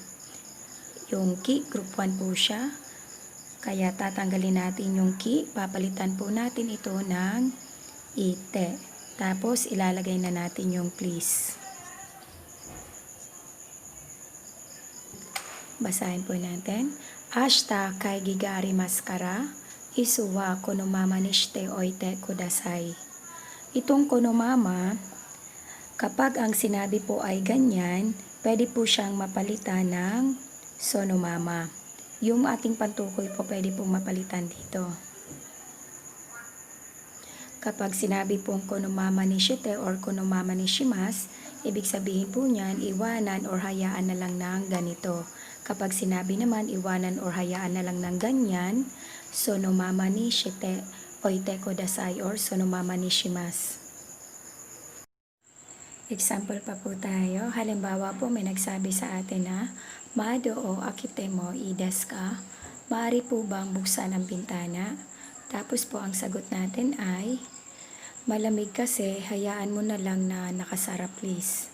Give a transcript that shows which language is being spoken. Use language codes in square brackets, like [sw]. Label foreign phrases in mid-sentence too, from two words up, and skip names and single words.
[tl] Yung ki, group 1 po siya. Kaya tatanggalin natin yung ki, papalitan po natin ito ng ite. Tapos ilalagay na natin yung please. Basahin po natin. [ja] 明日会議がありますから、椅子はこのままにしておいてください. [tl] Itong konomama, kapag ang sinabi po ay ganyan, pwede po siyang mapalitan ng sonomama. Yung ating pantukoy po pwede pong mapalitan dito. Kapag sinabi pong [ja] このままにして [tl] or [ja] このままにします, [tl] ibig sabihin po niyan, iwanan or hayaan na lang ng ganito. Kapag sinabi naman, iwanan or hayaan na lang ng ganyan, [ja] そのままにしておいてください [tl] or [ja] そのままにします. [tl] Example pa po tayo. Halimbawa po, may nagsabi sa atin na, [ja] 窓を開けてもいいですか? [tl] Maaari po bang buksan ang bintana? Tapos po ang sagot natin ay, malamig kasi, hayaan mo na lang na nakasara please.